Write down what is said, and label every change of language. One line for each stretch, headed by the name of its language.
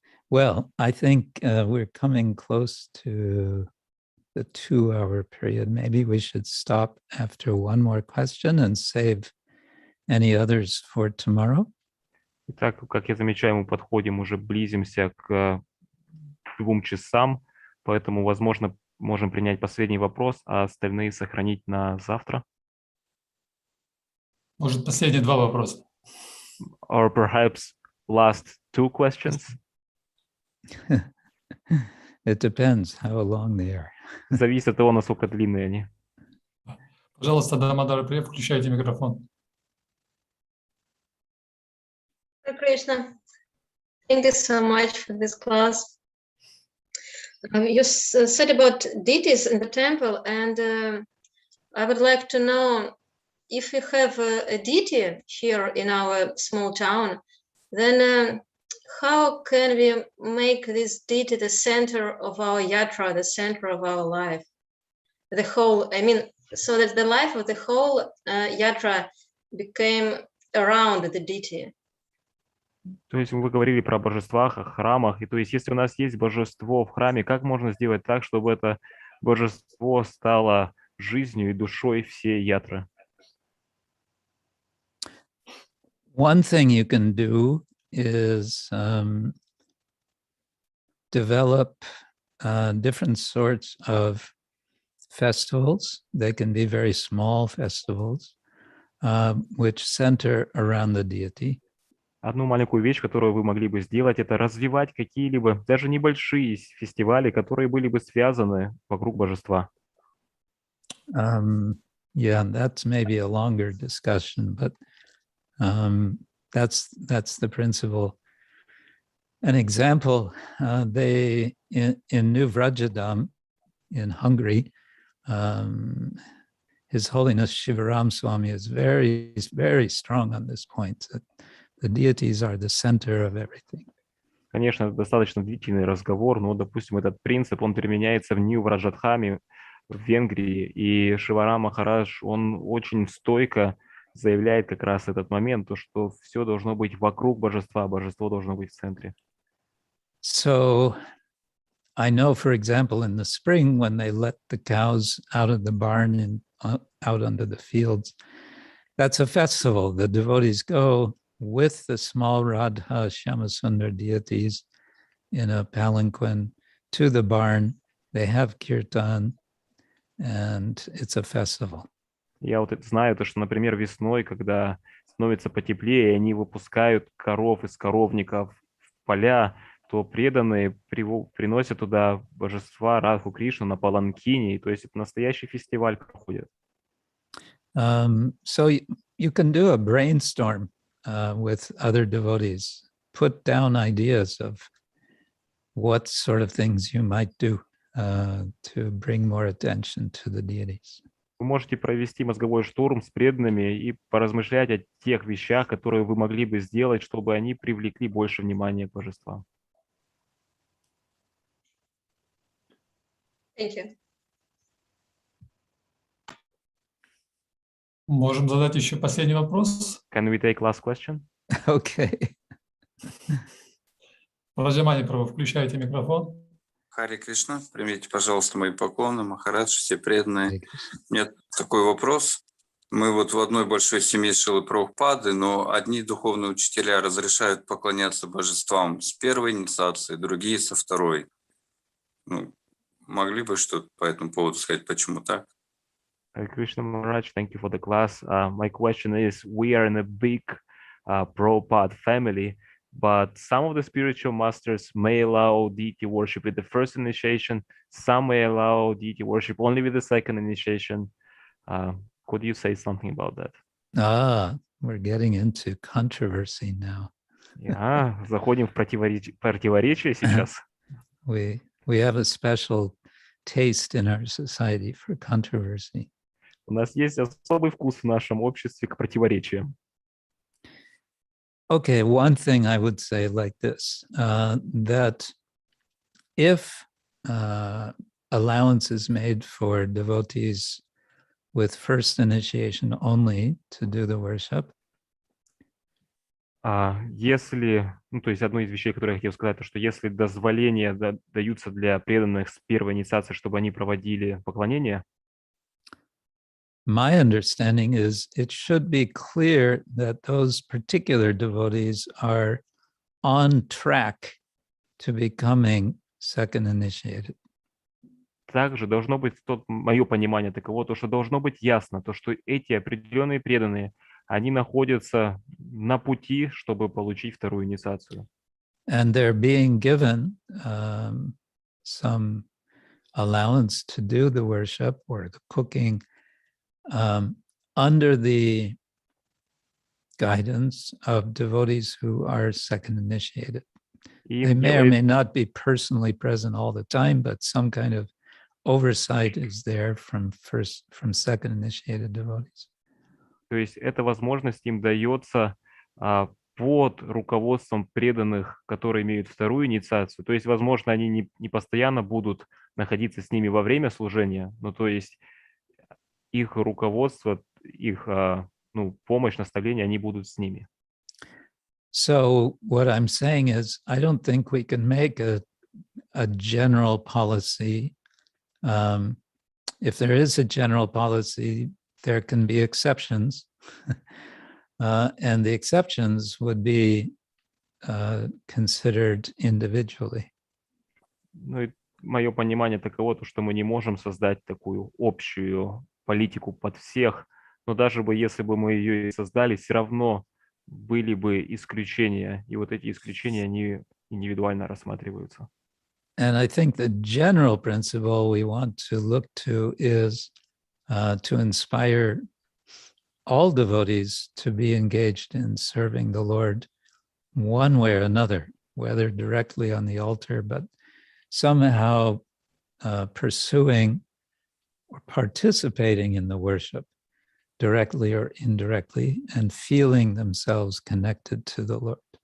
English: Well, I think we're coming close to the 2-hour period. Maybe we should stop after one more question and save any others for tomorrow.
Russian: Итак, как я замечаю, мы подходим, уже близимся к 2 часам, поэтому, возможно, можем принять последний вопрос, а остальные сохранить на завтра. Может, последние 2 вопроса.
English: Or perhaps last 2 questions. It depends how long they are.
Russian: Зависит от того, насколько длинные они. Пожалуйста, Дамодар, включайте микрофон.
English: Hare Krishna, thank you so much for this class. You said about deities in the temple, and I would like to know if we have a deity here in our small town, then how can we make this deity the center of our yatra, the center of our life? The whole, I mean, so that the life of the whole yatra became around the deity.
Russian: То есть вы говорили про божествах, о храмах. И то есть если у нас есть божество в храме, как можно сделать так, чтобы это божество стало жизнью и душой всей ятры?
English: One thing you can do is develop different sorts of festivals. They can be very small festivals, which center around the deity.
Russian: Одну маленькую вещь, которую вы могли бы сделать, это развивать какие-либо, даже небольшие фестивали, которые были бы связаны вокруг божества.
English: Yeah, that's maybe a longer discussion, but that's the principle. An example, they in New Vrajadam in Hungary, His Holiness Shivaram Swami is very, very strong on this point, that the deities are the center of everything.
Russian: Конечно, это достаточно длительный разговор, но, допустим, этот принцип, он применяется в Нью-Враджадхаме, в Венгрии, и Шиварам Махарадж, он очень стойко заявляет как раз этот момент, то, что все должно быть вокруг божества, божество должно быть в центре.
English: So I know, for example, in the spring, when they let the cows out of the barn and out onto the fields, that's a festival. The devotees go with the small Radha Shyamasundar deities in a palanquin to the barn. They have kirtan, and it's a festival.
Russian: Я вот это знаю, то, что, например, весной, когда становится потеплее, они выпускают коров из коровников в поля, то преданные приносят туда божества Радху Кришну на паланкине, то есть это настоящий фестиваль проходит.
English: So you can do a brainstorm with other devotees, put down ideas of what sort of things you might do to bring more attention to the deities.
Russian: Вы можете провести мозговой штурм с преданными и поразмышлять о тех вещах, которые вы могли бы сделать, чтобы они привлекли больше внимания к божествам.
English: Thank you.
Russian: Можем задать еще последний вопрос.
English: Can we take last question? Okay.
Russian: Раджамани Прабhu, включайте микрофон. Харе Кришна, примите, пожалуйста, мои поклоны, Махарадж, все преданные. У меня такой вопрос. Мы вот в одной большой семье Шрилы Прабхупады, но одни духовные учителя разрешают поклоняться божествам с первой инициации, другие со второй. Ну, могли бы что-то по этому поводу сказать, почему так?
English: Hare Krishna Maharaj, thank you for the class. My question is, we are in a big Prabhupada family, but some of the spiritual masters may allow deity worship with the first initiation, some may allow deity worship only with the second initiation. Could you say something about that? We're getting into controversy now.
Russian: Заходим в противоречие сейчас.
English: We have a special taste in our society for controversy.
Russian: У нас есть особый вкус в нашем обществе к противоречиям.
English: Okay, one thing I would say like this, that if allowance is made for devotees with first initiation only to do the worship,
Russian: если, то есть одно из вещей, которые я хотел сказать, то что если дозволения даются для преданных с первой инициации, чтобы они проводили поклонение,
English: my understanding is it should be clear that those particular devotees are on track to becoming second initiated.
Russian: Также должно быть, мое понимание таково, то, что должно быть ясно, то, что эти определенные преданные, они находятся на пути, чтобы получить вторую инициацию.
English: And they're being given some allowance to do the worship or the cooking under the guidance of devotees who are second initiated. They may or may not be personally present all the time, but some kind of oversight is there from second initiated devotees.
Russian: То есть эта возможность им дается под руководством преданных, которые имеют вторую инициацию. То есть, возможно, они не постоянно будут находиться с ними во время служения, но то есть их руководство, их помощь, наставление, они будут с ними.
English: So what I'm saying is, I don't think we can make a general policy. If there is a general policy, there can be exceptions. And the exceptions would be considered individually.
Russian: Ну, и мое понимание таково, то, что мы не можем создать такую общую политику под всех, но даже бы, если бы мы ее и создали, все равно были бы исключения, и вот эти исключения, они индивидуально рассматриваются.
English: And I think the general principle we want to look to is to inspire all devotees to be engaged in serving the Lord one way or another, whether directly on the altar, but somehow pursuing or participating in the worship directly or indirectly and feeling themselves connected to the Lord.